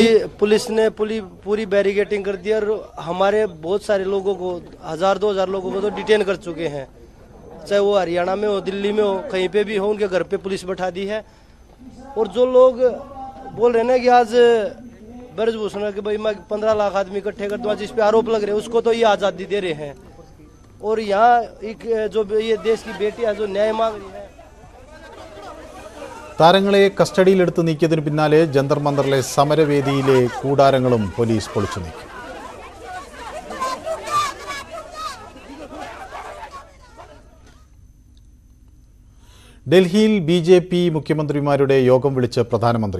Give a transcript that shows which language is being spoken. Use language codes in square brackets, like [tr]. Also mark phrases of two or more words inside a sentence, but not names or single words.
[hi] पुलिस ने पूरी बैरिकेडिंग कर दी और हमारे बहुत सारे लोगों को 1000-2000 लोगों को तो डिटेन कर चुके हैं, चाहे वो हरियाणा में हो, दिल्ली में हो, कहीं पे भी हो, उनके घर पे पुलिस बैठा दी है। और जो लोग बोल रहे हैं ना कि आज ब्रजभूषण के भाई मैं 15 लाख आदमी इकट्ठे कर दूंगा जिस पे आरोप लग रहे हैं, उसको तो ये आज़ादी दे रहे हैं। और यहाँ एक जो ये देश की बेटी है जो न्याय मांग रही है। [ml] താരങ്ങളെ കസ്റ്റഡിയിലെടുത്ത് നീക്കിയതിനു പിന്നാലെ ജന്തർ മന്ദറിലെ സമരവേദിയിലെ കൂടാരങ്ങളും പോലീസ് പൊളിച്ചു നീക്കി. ഡൽഹിയിൽ BJP മുഖ്യമന്ത്രിമാരുടെ യോഗം വിളിച്ച് പ്രധാനമന്ത്രി.